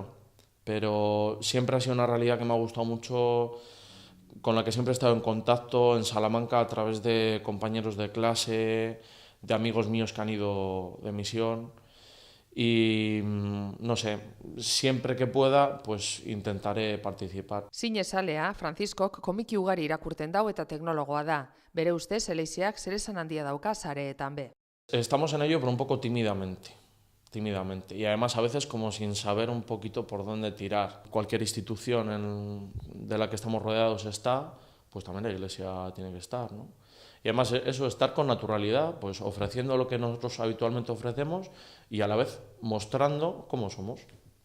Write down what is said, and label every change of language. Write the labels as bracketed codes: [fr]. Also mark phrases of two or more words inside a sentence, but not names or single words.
[es] Pero siempre ha sido una realidad que me ha gustado mucho, con la que siempre he estado en contacto en Salamanca a través de compañeros de clase, de amigos míos que han ido de misión. Y no sé, siempre que pueda, pues intentaré participar. [eu] Zinezalea, Franziskok komiki ugari irakurten dau eta teknologoa da. Bere ustez, eleiziak zeresan handia dauka sareetan be. [es] Estamos en ello, pero un poco tímidamente. Tímidamente. Y además a veces como sin saber un poquito por dónde tirar. Cualquier institución de la que estamos rodeados está, pues también la iglesia tiene que estar, ¿no? Y además eso, estar con naturalidad, pues ofreciendo lo que nosotros habitualmente ofrecemos y a la vez mostrando cómo somos.